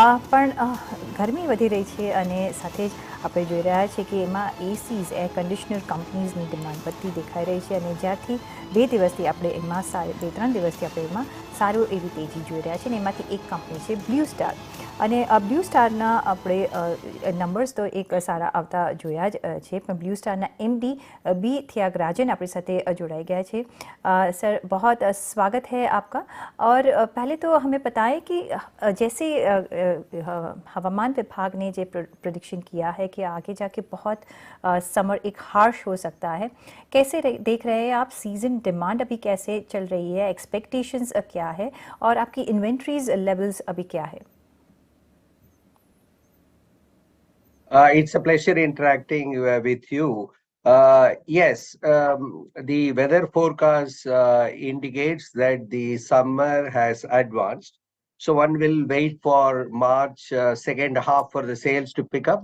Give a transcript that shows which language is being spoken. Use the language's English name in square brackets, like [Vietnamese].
[Gujarati] પણ ગરમી વધી રહી છે અને સાથે જ આપણે જોઈ રહ્યા છીએ કે એમાં એસીઝ એર કન્ડિશનર કંપનીઝની ડિમાન્ડ વધતી દેખાઈ રહી છે. અને જ્યારથી 2 દિવસથી આપણે એમાં 2-3 દિવસથી આપણે એમાં સારું એવી તેજી જોઈ રહ્યા છીએ. અને એમાંથી એક કંપની છે બ્લુ સ્ટાર. અને બ્લુ સ્ટારના આપણે નંબર્સ તો એક સારા આવતા જોયા જ છે. [Hindi] પણ બ્લू स्टार एमडी बी त्यागराजन अपनी साथे जुड़ाई गया है. सर बहुत स्वागत है आपका. और पहले तो हमें बताएं कि जैसे हवामान विभाग ने जो प्रेडिक्शन किया है कि आगे जाके बहुत समर एक हार्श हो सकता है, कैसे देख रहे हैं आप? सीजन डिमांड अभी कैसे चल रही है, एक्सपेक्टेशंस क्या है और आपकी इन्वेंट्रीज लेवल्स अभी क्या है? [English] It's a pleasure interacting with you. Yes, the weather forecast indicates that the summer has advanced. So one will wait for March second half for the sales to pick up.